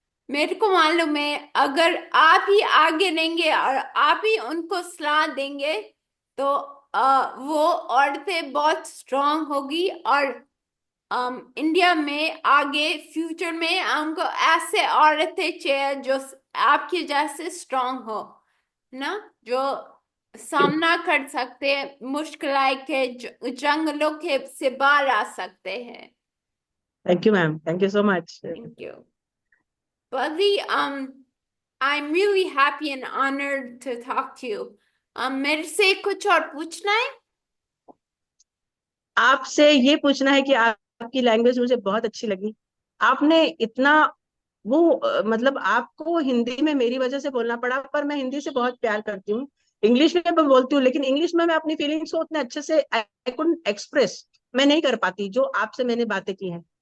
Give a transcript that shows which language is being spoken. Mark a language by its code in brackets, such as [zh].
[hi] मेरे को मालूम है अगर आप ही आगे रहेंगे और आप ही उनको सलाह देंगे तो वो औरतें बहुत स्ट्रांग होगी और इंडिया में आगे फ्यूचर में हमको ऐसे औरतें चाहिए जो आपके जैसे स्ट्रांग हो ना, जो सामना कर सकते हैं मुश्किल के जंगलों के से बाहर आ सकते हैं। [en] Thank you ma'am, thank you so much. Thank you Buddy. I'm really happy and honored to talk to you. [hi] मेरे से कुछ और पूछना है? आपसे ये पूछना है कि आपकी लैंग्वेज मुझे बहुत अच्छी लगी। आपने इतना वो मतलब आपको हिंदी में मेरी वजह से बोलना पड़ा, पर मैं हिंदी से बहुत प्यार करती हूँ। इंग्लिश में मैं बोलती हूँ, लेकिन इंग्लिश में मैं अपनी फीलिंग्स को उतने अच्छे से [en] I couldn't express, [hi] मैं नहीं कर पाती जो आपसे मैंने बातें की हैं।